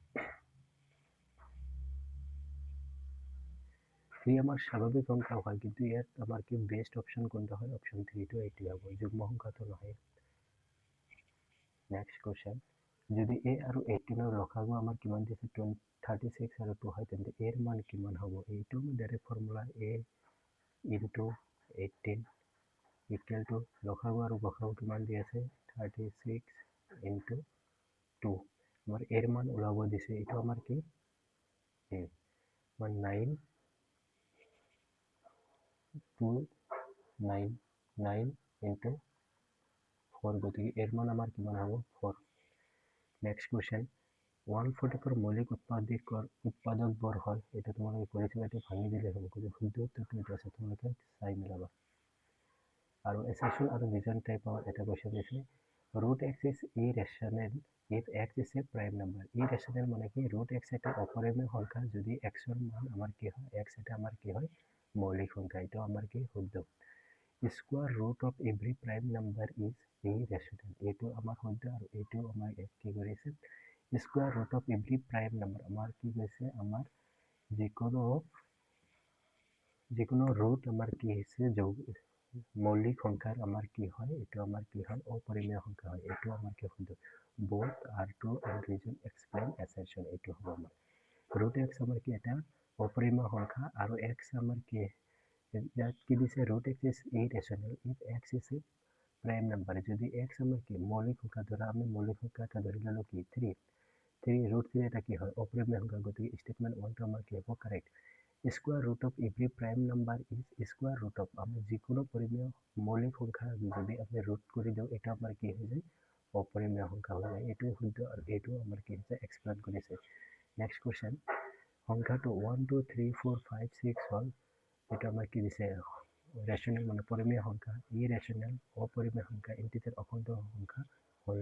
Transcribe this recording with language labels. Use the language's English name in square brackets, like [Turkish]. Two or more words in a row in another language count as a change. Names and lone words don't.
[Assamese] 3 আমাৰ স্বাভাৱিক সংখ্যা হয় কিন্তু ইয়াত আমাৰ কি বেষ্ট অপশন কোনটো হয় অপশন 3 টো এইটো হ'ব যুগ্ম সংখ্যাটো নহয় নেক্সট কোৱেশ্চন যদি a আৰু 18 ৰ লসাগু আমাৰ কিমান দিছে 36 আৰু 2 হয় তেন্তে a ৰ মান কিমান হ'ব এইটো ডাইৰেক্ট ফৰ্মুলা [English] a into 18 equal to [Assamese] লসাগু আৰু গসাগু কিমান দি আছে 36 into 2 আমাৰ a ৰ মান ওলাব দিছে এইটো আমাৰ কি a মান 9 2 9 9 into 4 গতিকে a ৰ মান আমাৰ কিমান হ'ব 4 নেক্সট কোৱেশ্চন 144 মৌলিক উৎপাদকবোৰ হ'ল এটা তোমালোকে কৰিছিলা এইটো ভাঙি দিলে হ'ব কিন্তু শুদ্ধ উত্তৰটো এইটো আছে তোমালোকে চাই মিলাবা আৰু এছাইনমেণ্ট আৰু ৰিজন টাইপৰ এটা কোৱেশ্চন দিছে [English] √x is irrational if x is a prime number [Assamese] irrational মানে কি √x এটা অপৰিমেয় সংখ্যা যদি x ৰ মান আমাৰ কি হয় x এটা আমাৰ কি হয় মৌলিক সংখ্যা এটা আমাৰ কি শুদ্ধ [English] square root of every prime number is irrational [Assamese] এইটো আমাৰ শুদ্ধ আৰু এইটো আমাৰ কি কৰিছে [English] square root of every prime number [Assamese] আমাৰ কি কৈছে আমাৰ যিকোনো ৰুট আমাৰ কি হৈছে মৌলিক সংখ্যাৰ আমাৰ কি হয় এইটো আমাৰ কি হয় অপৰিমেয় সংখ্যা হয় এইটো আমাৰ কি শুদ্ধ [English] both are true and reason explain assertion [Assamese] এইটো হ'ব আমাৰ √x আমাৰ কি এটা অপৰিমেয় সংখ্যা আৰু x আমাৰ কি ইয়াত কি দিছে [English] √x is irrational if x is a prime number [Assamese] যদি x আমাৰ কি মৌলিক সংখ্যা ধৰা আমি মৌলিক সংখ্যা এটা ধৰি ললো কি 3 √3 এটা কি হয় অপৰিমেয় সংখ্যা গতিকে স্টেটমেন্ট 1 টো আমাৰ কি হ'ব কাৰেক্ট [English] square root of every prime number is square root of [Assamese] আমি যিকোনো পৰিমেয় মৌলিক সংখ্যা যদি আমি ৰুট কৰি দিওঁ এটা আমাৰ কি হৈ যায় অপৰিমেয় সংখ্যা হৈ যায় এইটোৱে শুদ্ধ আৰু এইটো আমাৰ কি হৈছে এক্সপ্লেইন কৰিছে নেক্সট কোৱেশ্চন সংখ্যাটো 1 2 3 4 5 6 হ'ল এটা আমাৰ কি দিছে ৰেচনেল মানে পৰিমেয় সংখ্যা ইৰেচনেল অপৰিমেয় সংখ্যা ইন্টিজাৰ অখণ্ড সংখ্যা হোল